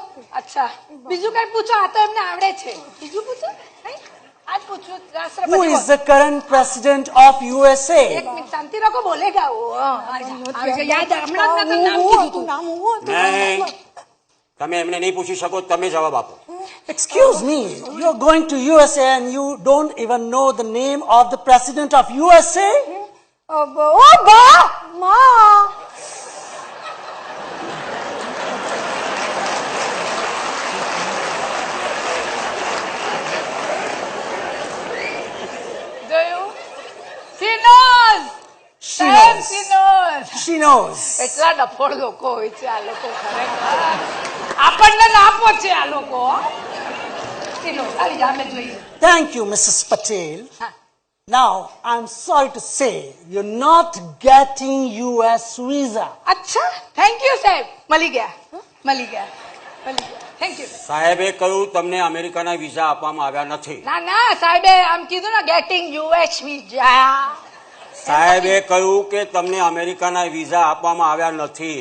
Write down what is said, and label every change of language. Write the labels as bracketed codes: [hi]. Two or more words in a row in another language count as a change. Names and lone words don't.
[gu] અચ્છા બીજું કઈ પૂછો આ તો એમને આવડે છે બીજું પૂછો નહીં [hi] आज पूछो राष्ट्रपति [en] Who is the current president of USA? [hi] एक मिनट शांति रखो बोलेगा वो याद [gu] હમણાં જ મેં નામ કીધું તું નહીં તમે એમને નહીં પૂછી શકો તમે જવાબ આપો. [en] Excuse me, you're going to USA and you don't even know the name of the president of USA? [gu] ઓ બા માં [en] She knows. She knows. [gu] એટલા ડફોળ લોકો હોય છે આ લોકો ખરેખર આપણને લાપો છે આ લોકો સામે જોઈએ. [en] Thank you, Mrs. Patel. Now, I'm sorry to say, you're not getting US visa. [gu] અચ્છા [en] thank you [gu] સાહેબ મળી ગયા [en] thank you. [gu] સાહેબે કહ્યું તમને અમેરિકાના વિઝા આપવામાં આવ્યા નથી. ના સાહેબે આમ કીધું ને [en] getting US visa. [gu] સાહેબે કહ્યું કે તમને અમેરિકાના વિઝા આપવામાં આવ્યા નથી.